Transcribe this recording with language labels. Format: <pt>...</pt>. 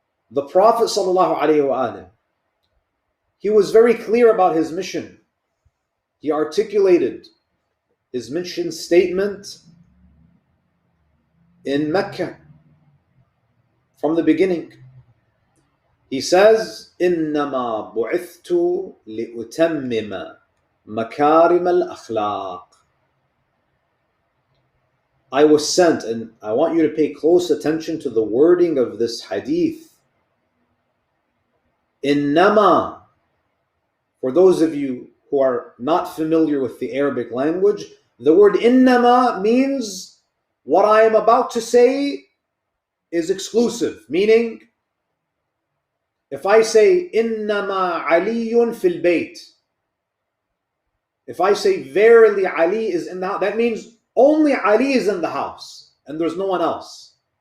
<en>The Prophet sallallahu alayhi wa alayhi, he was very clear about his mission. He articulated his mission statement in Mecca from the beginning. He says,</en> <ar>إِنَّمَا بُعِثْتُ لِأُتَمِّمَ مَكَارِمَ الْأَخْلَاقِ.</ar> <en>I was sent, and I want you to pay close attention to the wording of this hadith. إِنَّمَا, for those of you who are not familiar with the Arabic language, the word إِنَّمَا means what I am about to say is exclusive, meaning if I say</en> <ar>إِنَّمَا عَلِيٌّ فِي الْبَيْتِ,</ar> <en>if I say verily Ali is in the house, that means only Ali is in the house and there's no one else.</en>